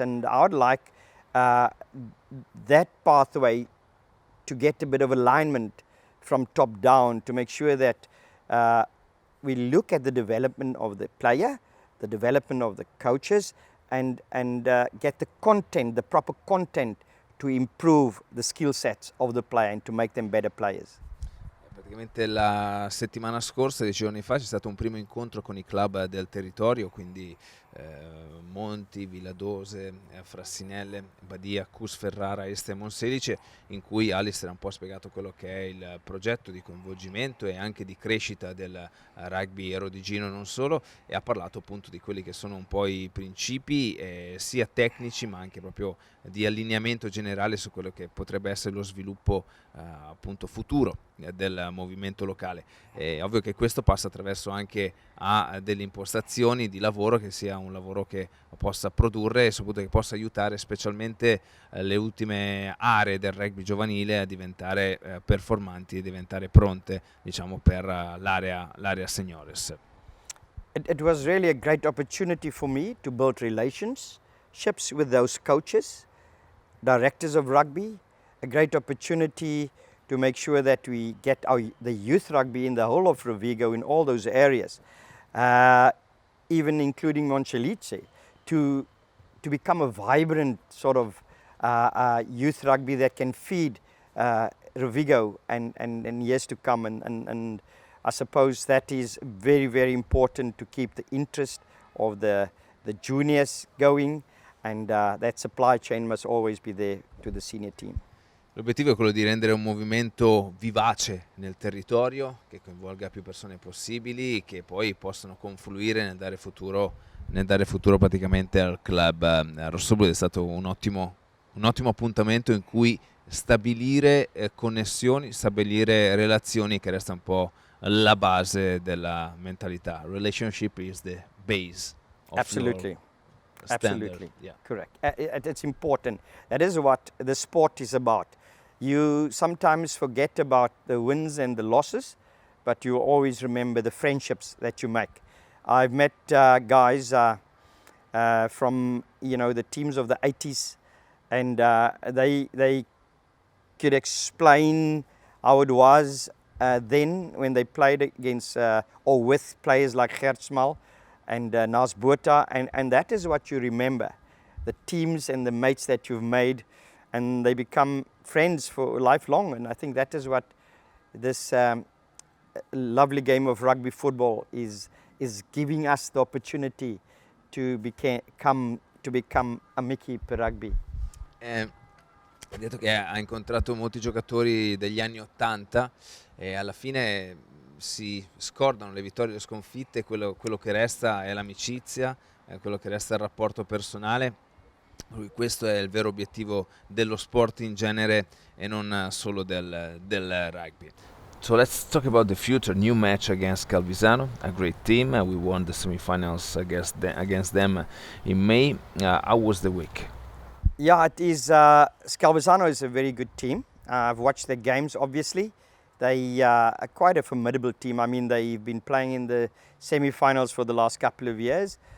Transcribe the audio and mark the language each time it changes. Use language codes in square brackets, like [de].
[en] And I would like that pathway to get a bit of alignment from top down, to make sure that we look at the development of the player, the development of the coaches, and get the content, the proper content, to improve the skill sets of the player and to make them better players. [it] Praticamente la settimana scorsa, 10 giorni fa, c'è stato un primo incontro con i club del territorio, quindi Monti, Villadose, Frassinelle, Badia, Cus Ferrara, Este e Monselice, in cui Allister ha un po' spiegato quello che è il progetto di coinvolgimento e anche di crescita del rugby rodigino, non solo, e ha parlato appunto di quelli che sono un po' i principi sia tecnici ma anche proprio di allineamento generale su quello che potrebbe essere lo sviluppo appunto futuro del movimento locale. È ovvio che questo passa attraverso anche a delle impostazioni di lavoro, che sia un lavoro che possa produrre e soprattutto che possa aiutare specialmente le ultime aree del rugby giovanile a diventare performanti e diventare pronte, diciamo, per l'area seniores. [en] It was really a great opportunity for me to build relationships with those coaches, directors of rugby, a great opportunity to make sure that we get the youth rugby in the whole of Rovigo in all those areas, even including Monselice, to become a vibrant sort of youth rugby that can feed Rovigo and years to come. And I suppose that is very, very important to keep the interest of the juniors going, and that supply chain must always be there to the senior team. [it] L'obiettivo è quello di rendere un movimento vivace nel territorio, che coinvolga più persone possibili, che poi possano confluire nel dare futuro praticamente al club rossoblu. È stato un ottimo appuntamento in cui stabilire connessioni, stabilire relazioni, che resta un po' la base della mentalità. [en] Relationship is the base of Absolutely. your standard. Absolutely. Yeah. Correct. It's important. That is what the sport is about. You sometimes forget about the wins and the losses, but you always remember the friendships that you make. I've met guys from the teams of the 80s, and they could explain how it was then when they played against or with players like Gertsmal and Nas Botha, and that is what you remember, the teams and the mates that you've made, and they become friends for lifelong. And I think that is what this lovely game of rugby football is giving us the opportunity to become [it] amici per rugby. Ha detto che ha incontrato molti giocatori degli anni 80 e alla fine si scordano le vittorie e le sconfitte, quello che resta è l'amicizia, quello che resta è il rapporto personale. Questo è il vero obiettivo dello sport in genere e non solo del rugby. [en] So let's talk about the future. New match against Calvisano, a great team. We won the semi-finals against them in May. How was the week? Yeah, it is. Calvisano is a very good team. I've watched their games, obviously. They are quite a formidable team. I mean, they've been playing in the semi-finals for the last couple of years.